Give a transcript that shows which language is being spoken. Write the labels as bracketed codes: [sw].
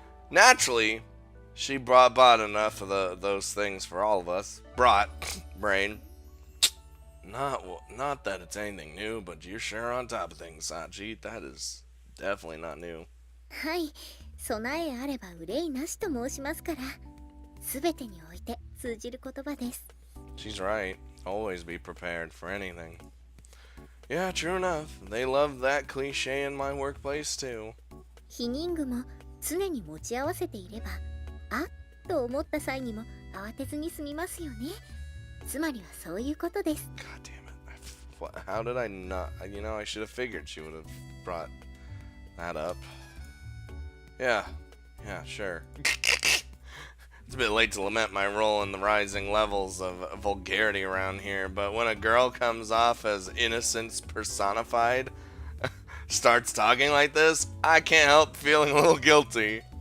[en] Naturally, she bought enough of those things for all of us. Brain. Not that it's anything new, but you're sure on top of things, Sachi. That is definitely not new. [ja] はい、備えあれば憂いなしと申しますから、すべてにおいて通じる言葉です。 [en] She's right. Always be prepared for anything. Yeah, true enough. They love that cliche in my workplace too. [ja] 避妊具も常に持ち合わせていれば、あっと思った際にも慌てずに済みますよね。つまりはそういうことです。 [en] God damn it. How did I not? You know, I should have figured she would have brought that up. Yeah, sure. It's a bit late to lament my role in the rising levels of vulgarity around here, but when a girl comes off as innocence personified, starts talking like this, I can't help feeling a little guilty.